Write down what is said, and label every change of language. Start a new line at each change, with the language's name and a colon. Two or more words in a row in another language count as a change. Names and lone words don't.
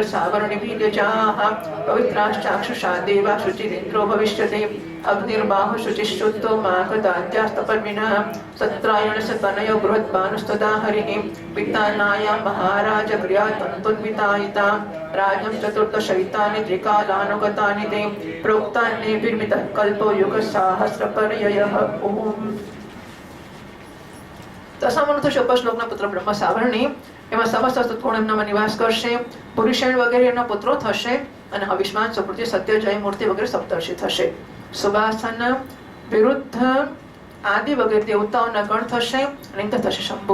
Sanskrit: सावर्णिभिर्यजाः पवित्राश्चाक्षुषा देवा शुचिरिन्द्रो भविष्यति अग्निर्बाहु शुचिश्रुतो माघदाद्यास्तपर्विणः सत्रायणस्य तनयो बृहद्भानुस्तदा हरिः पितानायां महाराज क्रिया तन्तुन्वितायिता राज्ञं चतुर्दशैतानि त्रिकालानुगतानि ते प्रोक्तान्येभिर्मितः कल्पो युगसहस्रपर्ययः ओम
Gujarati: દશામનો શ્લોક શ્લોકના પુત્ર બ્રહ્મ સાવરણી એમાં સમસ્ત સત્કોણ એમનામાં નિવાસ કરશે. પુરુષેણ વગેરે એમના પુત્રો થશે અને અવિષ્માન સુકૃતિ સત્ય જય મૂર્તિ વગેરે સપ્તર્ષિ થશે. સુવાસન વિરુદ્ધ આદિ વગેરે દેવતાઓના ગણ થશે અને ઇન્દ્ર થશે શંભુ.